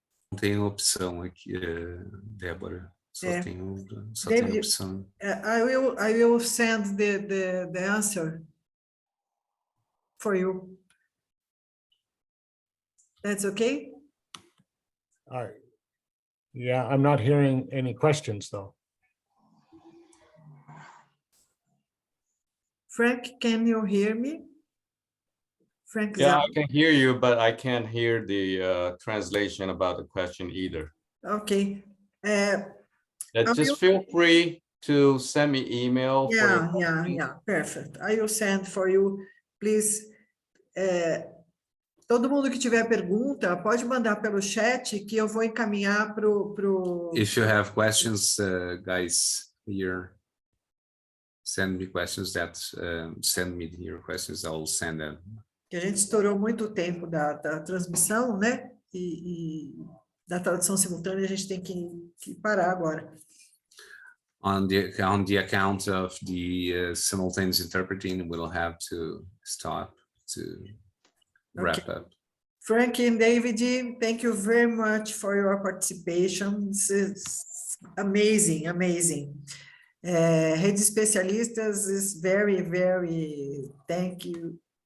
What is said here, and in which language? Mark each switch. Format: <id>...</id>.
<pt>Não tem opção aqui, Débora. Só tem David, opção.</pt> <en>I will send the answer for you. That's okay? All right. Yeah, I'm not hearing any questions though. Frank, can you hear me? Frank, yeah, I can hear you, but I can't hear the translation about the question either. Okay. Just feel free to send me email. Yeah, perfect. I will send for you, please.</en> <pt>Todo mundo que tiver pergunta, pode mandar pelo chat que eu vou encaminhar pro...</pt> <en>If you have questions, guys, here, send me questions send me your questions, I will send them.</en> <pt>Que a gente estourou muito tempo da transmissão, né? E da tradução simultânea a gente tem que parar agora.</pt> <en>On the account of the simultaneous interpreting, we'll have to stop to wrap up. Frank and David, thank you very much for your participation. It's amazing, amazing. Redes Especialistas is very, very, thank you.</en>